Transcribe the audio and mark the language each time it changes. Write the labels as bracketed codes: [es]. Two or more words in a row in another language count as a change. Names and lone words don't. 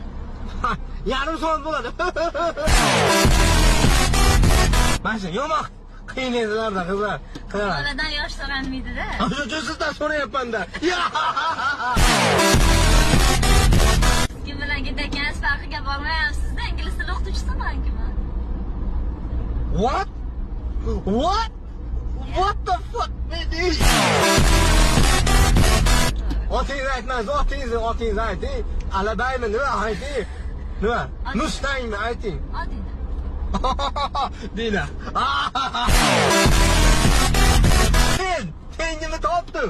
[uz] Yarim soat bo'ladi. Mana yo'q. Qiynaydilarda qizlar. Boladan yosh so'ranmaydi-da. Sizdan so'rayapman-da. Kim bilan ketayotganingiz farqiga bormayapsiz-da. Ingliz tili o'qituvchisiman-ku men. [en] What? What? What the fuck, man? [uz] Otingizni aytmasiz, otingizni ayting. Alabaymi, nima ayting? Nima? Mustangmi ayting? Odina. Dina. Tengini topdim.